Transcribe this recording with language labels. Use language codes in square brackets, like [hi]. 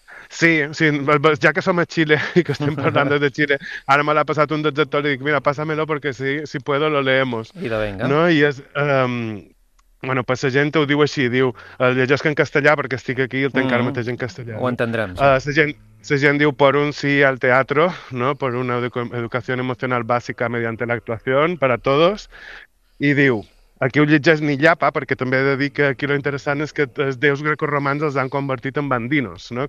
[ca] Sí, ja que som a Xile i que estem parlant de Xile, ara me l'ha passat un detector i dic, mira, [es] pásamelo [ca] perquè [es] si puedo lo leemos. [ca] I de venga. No? I és, bueno, per la gent ho diu així, diu, el llegesc en castellà perquè estic aquí i el tenc ara mateix en castellà. Ho entendrem. La gent diu, [es] por un sí al teatro, no? Por una educación emocional básica mediante la actuación para todos. [ca] I diu, aquí ho llegeix ni llapa, perquè també he de dir que aquí lo interessant és que els déus grecoromans els han convertit en bandinos, no?